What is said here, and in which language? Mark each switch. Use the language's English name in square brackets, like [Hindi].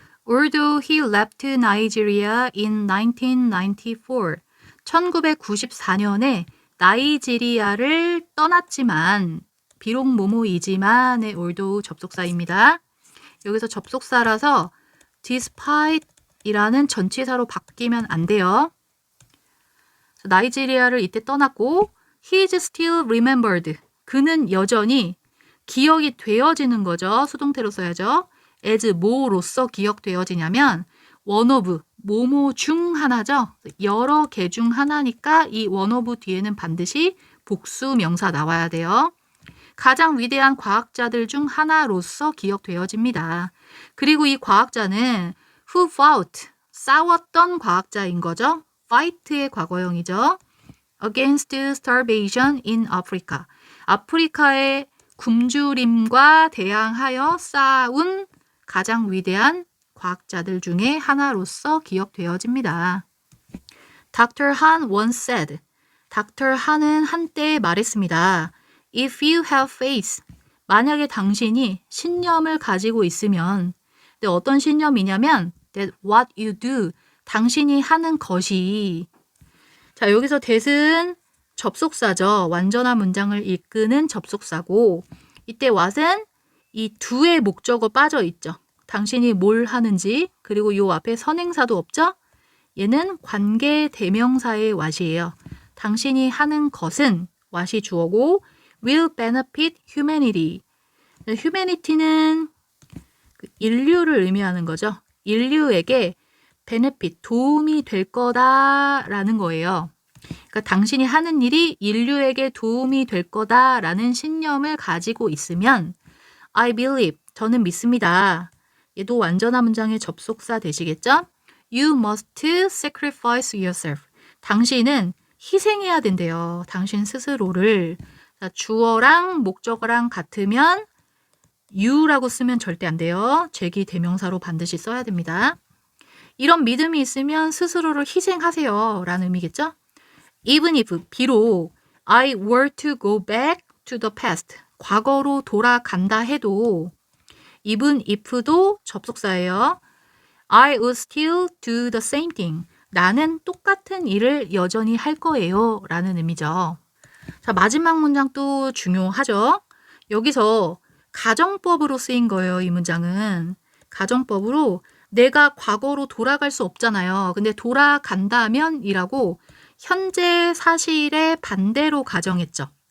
[English] Although he left Nigeria in 1994, [Korean] 1994년에 나이지리아를 떠났지만 비록 뭐뭐이지만의 although 접속사입니다. 여기서 접속사라서 despite 이라는 전치사로 바뀌면 안 돼요. 나이지리아를 이때 떠났고 [English] he is still remembered. [Korean] 그는 여전히 기억이 되어지는 거죠. 수동태로 써야죠. as 뭐로서 기억되어지냐면 [English] one of, [Korean] 뭐뭐 중 하나죠. 여러 개 중 하나니까 이 one of 뒤에는 반드시 복수 명사 나와야 돼요. 가장 위대한 과학자들 중 하나로서 기억되어집니다. 그리고 이 과학자는 [English] who fought, [Korean] 싸웠던 과학자인 거죠. fight의 과거형이죠. [English] against starvation in Africa. [Korean] 아프리카의 굶주림과 대항하여 싸운 가장 위대한 과학자들 중에 하나로서 기억되어집니다. [English] Dr. Han once said, Dr. [Korean] 한은 한때 말했습니다. [English] If you have faith, [Korean] 만약에 당신이 신념을 가지고 있으면, 근데 어떤 신념이냐면 [English] that what you do, [Korean] 당신이 하는 것이, 자 여기서 that은 접속사죠. 완전한 문장을 이끄는 접속사고, 이때 what은 이 do의 목적어 빠져 있죠. 당신이 뭘 하는지, 그리고 요 앞에 선행사도 없죠. 얘는 관계 대명사의 what이에요. 당신이 하는 것은 what이 주어고 [English] will benefit humanity. [Korean] humanity는 인류를 의미하는 거죠. 인류에게 benefit, 도움이 될 거다라는 거예요. 그러니까 당신이 하는 일이 인류에게 도움이 될 거다라는 신념을 가지고 있으면 [English] I believe, [Korean] 저는 믿습니다. 얘도 완전한 문장의 접속사 되시겠죠? [English] You must sacrifice yourself. [Korean] 당신은 희생해야 된대요. 당신 스스로를. 자, 주어랑 목적어랑 같으면 you라고 쓰면 절대 안 돼요. 제기 대명사로 반드시 써야 됩니다. 이런 믿음이 있으면 스스로를 희생하세요 라는 의미겠죠? [English] Even if, [Korean] 비록 [English] I were to go back to the past, [Korean] 과거로 돌아간다 해도 [English] even if도 접속사예요. I would still do the same thing. [Korean] 나는 똑같은 일을 여전히 할 거예요 라는 의미죠. 자, 마지막 문장도 중요하죠. 여기서 가정법으로 쓰인 거예요. 이 문장은 가정법으로 내가 과거로 돌아갈 수 없잖아요. 근데 돌아간다면 이라고 현재 사실의 반대로 가정했죠.